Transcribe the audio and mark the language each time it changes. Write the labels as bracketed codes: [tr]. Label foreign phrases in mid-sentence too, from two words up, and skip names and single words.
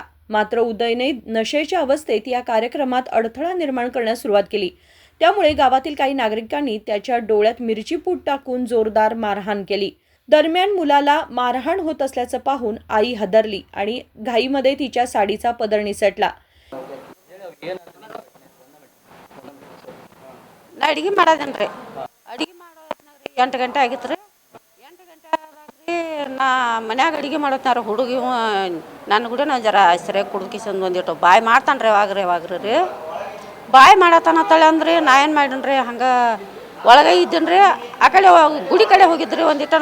[mr] मात्र उदयने नशेच्या अवस्थेत या कार्यक्रमात अडथळा निर्माण करण्यास सुरुवात केली। त्यामुळे गावातील काही नागरिकांनी त्याच्या डोळ्यात मिरची पूड टाकून जोरदार मारहाण केली। दरम्यान मुलाला मारहाण होत असल्याचं पाहून आई हादरली आणि घाईमध्ये तिच्या साडीचा पदर निसटला। [kn] ಅಡಿಗೆ ಮಾಡೋದನ್ರಿ ಅಡಿಗೆ ಮಾಡೋ ಹೊತ್ನಾಗ್ರಿ 8 ಗಂಟೆ ಆಗಿತ್ತು ರೀ 8 ಗಂಟೆ ಆದಾಗ್ರಿ ನಾ ಮನ್ಯಾಗ ಅಡಿಗೆ ಮಾಡೋತ್ನಾರ ಹುಡುಗಿ ನನ್ನ ಕೂಡ ನಾ ಜರ ಸರಿಯಾಗಿ ಕುಡ್ಕಿಸಂದು ಒಂದಿಟ್ಟು ಬಾಯ್ ಮಾಡ್ತಾನ್ರಿ ಯಾವಾಗ್ರಿ ರೀ ಬಾಯ್ ಮಾಡತ್ತಾನತ್ತಳೆ ಅಂದ್ರಿ ನಾ ಏನು ಮಾಡೀನಿ ಹಂಗೆ ಒಳಗೆ ಇದ್ದೀನಿ ರೀ ಆ ಕಡೆ ಗುಡಿ ಕಡೆ ಹೋಗಿದ್ರಿ ಒಂದಿಟ್ಟು